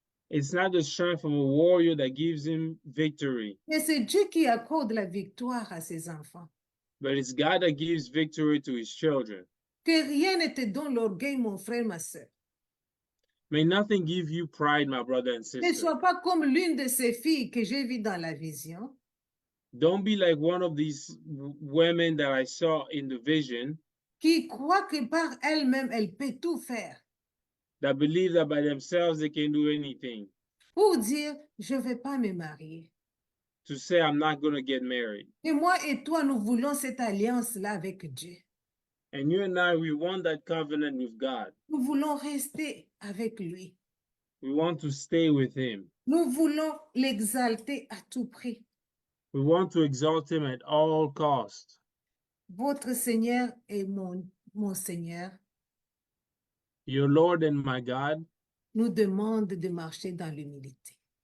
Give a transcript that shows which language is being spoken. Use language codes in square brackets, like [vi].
[en] It's not the strength of a warrior that gives him victory, [fr] Mais c'est Dieu qui accorde la victoire à ses enfants. [en] but it's God that gives victory to his children. [fr] Que rien ne te donne l'orgueil, mon frère, ma soeur. [en] May nothing give you pride, my brother and [fr] Ne [en] sister. [fr] sois pas comme l'une de ces filles que j'ai vues dans la vision, [en] Don't be like one of these women that I saw in the vision [fr] qui croit que par elle-même, elle peut tout faire [en] that believe that by themselves they can do anything. [fr] pour dire, je ne vais pas me marier. [en] To say, I'm not going to get married. [fr] Et moi et toi, nous voulons cette alliance-là avec Dieu. [en] And you and I, we want that covenant with God. [fr] Nous voulons rester avec lui. [en] We want to stay with him. [fr] Nous voulons l'exalter à tout prix. [en] We want to exalt him at all costs. [fr] Votre Seigneur et mon Seigneur [en] Your Lord and my God [fr] nous demande de marcher dans l'humilité.